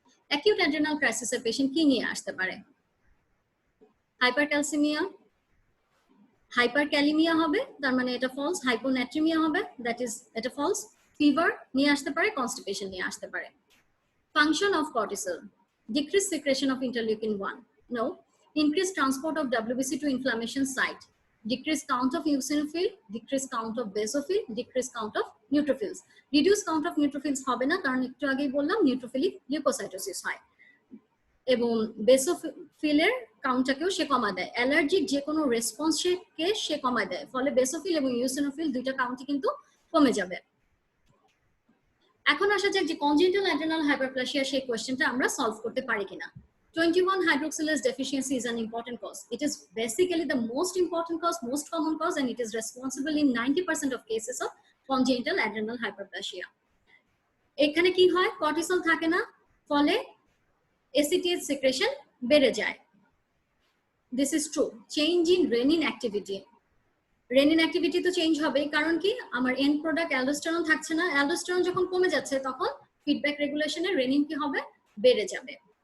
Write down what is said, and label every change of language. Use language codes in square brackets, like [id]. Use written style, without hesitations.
[bn] Acute adrenal ক্রাইসিসের patient কি নিয়ে আসতে পারে, হাইপারক্যালসিমিয়া, হাইপারক্যালিমিয়া হবে, তার মানে এটা ফলস। হাইপোনাট্রিমিয়া হবে, [en] that is [bn] এটা ফলস। ফিভার নিয়ে আসতে পারে, কনস্টিপেশন নিয়ে আসতে পারে। [en] Function of cortisol, decrease secretion of interleukin 1, no. Increase transport of WBC to inflammation site, decrease count of eosinophil, decrease count of basophil, decrease count of neutrophils. Reduce count of neutrophils [bn] হবে না, কারণ একটু আগেই বললাম neutrophilic leucocytosis হয়, এবং বেসোফিলের কাউন্টটাকেও সে কমা দেয়। Allergic যে কোনো রেসপন্সকে সে কমায় দেয়, ফলে বেসোফিল এবং ইওসিনোফিল দুইটা কাউন্টই কিন্তু কমে যাবে। এখন আসা যাক যে কনজেনিটাল অ্যাড্রেনাল হাইপারপ্লেসিয়া, সেই কোয়েশ্চেনটা আমরা সলভ করতে পারি কিনা। [en] 21 hydroxylase deficiency is an important cause. It is basically the most important cause, most common cause, and it is responsible in 90% of cases of congenital adrenal hyperplasia. [bn] এখানে কি হয়, cortisol থাকে না, ফলে এসিটিএইচ সিক্রেশন বেড়ে যায়। [en] This is true. [bn] Change in renin activity, renin activity তো change হবে, কারণ কি, আমার এন্ড প্রোডাক্ট অ্যালডোস্টেরন থাকছে না, অ্যালডোস্টেরন যখন কমে যাচ্ছে তখন ফিডব্যাক রেগুলেশনে রেনিন কি হবে, বেড়ে যাবে।